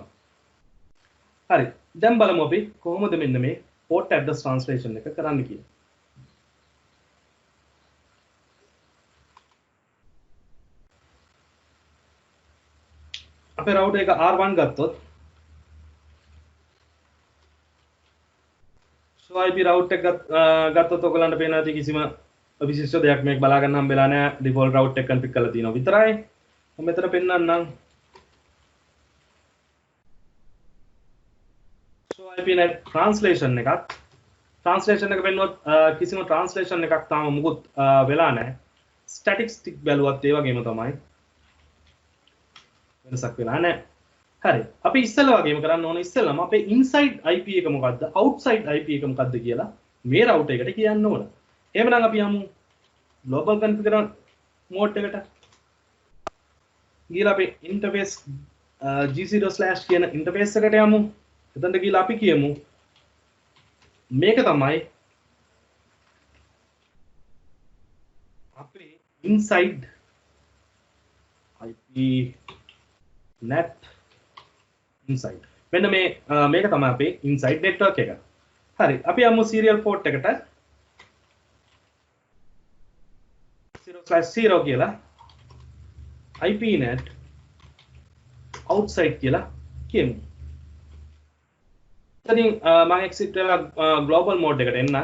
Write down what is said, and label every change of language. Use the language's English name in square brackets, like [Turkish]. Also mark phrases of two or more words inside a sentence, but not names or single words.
[Sinhala] හරි. දැන් බලමු අපි කොහොමද මෙන්න මේ [English] port address translation [Sinhala] එක කරන්න කියලා. අපේ router එක R1 ගත්තොත් so [English] IP route [Sinhala] එක ගත්තොත් ඔයගලන්ට පේනවා ඇති කිසිම විශේෂ දෙයක් මේක බලා ගන්න හම්බෙලා නැහැ. [English] default route [Sinhala] එක config කරලා තියෙනවා විතරයි. මම මෙතන පෙන්නන්නම්. [English] so IPnet translation [Sinhala] එක පෙන්නුවොත් කිසිම translation එකක් තාම මුකුත් වෙලා නැහැ. statistic බැලුවත් ඒ වගේම තමයි. වෙනසක් වෙලා නැහැ. හරි. අපි ඉස්සෙල්ලා වගේම කරන්න ඕනේ ඉස්සෙල්ලාම අපේ [English] inside IP [Sinhala] එක මොකද්ද [English] outside IP [Sinhala] එක මොකද්ද කියලා මේ router එකට කියන්න ඕන. එහෙමනම් අපි යමු [English] global configuration mode [Sinhala] එකට. ගිහලා අපි interface g0/ කියන interface එකට යමු. එතනට ගිහලා අපි කියමු මේක තමයි අපේ [English] inside IP net inside. [Sinhala] මෙන්න මේක තමයි අපේ [English] inside network [Sinhala] එක. හරි. අපි යමු [English] serial port [Sinhala] එකට 0/0 කියලා [English] IPnet outside [Sinhala] කියලා කියමු. ඉතින් මම exit වෙලා [English] global mode [Sinhala] එකට එන්න.